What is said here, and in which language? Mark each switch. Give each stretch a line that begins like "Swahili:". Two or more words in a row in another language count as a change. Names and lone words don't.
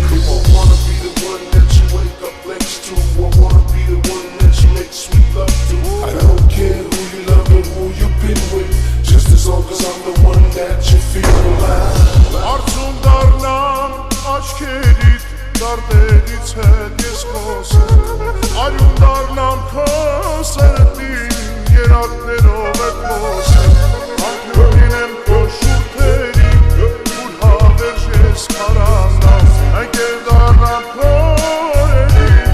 English: Come on, wanna be the one that you wake up next to. I wanna be the one that you make sweet love to. I don't care who you love or who you've been with, just as long as I'm the one that you feel alive.
Armenian: Արցուն դառնամ աչքերիդ, դարդերից հետ ես խոսեմ, արյուն դառնամ քո սրտին, երակներով է խոսեմ, անկյուն լինեմ քո շուրթերին, ուր հավերժ ես քարանամ, ընկեր դառնամ քո օրերին,